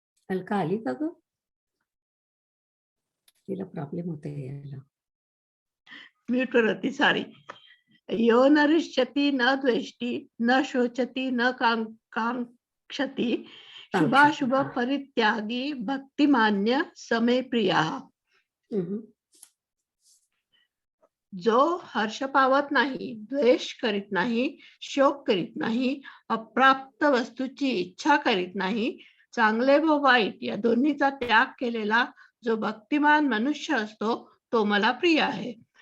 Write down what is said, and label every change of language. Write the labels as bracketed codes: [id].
[mr] अलका आली का ग? तिला प्रॉब्लेम होता यायला. म्यूट होती सारी. [sa] यो न रिष्यति न द्वेष्टि न शोचति न कांक्षति शुभाशुभ परित्यागी भक्तिमान्य समे प्रिया. [mr] जो हर्ष पावत नाही, द्वेष करीत नाही, शोक करीत नाही, अप्राप्त वस्तूची इच्छा करीत नाही, चांगले व वाईट या दोन्हीचा त्याग केलेला जो भक्तिमान मनुष्य असतो तो मला प्रिय आहे.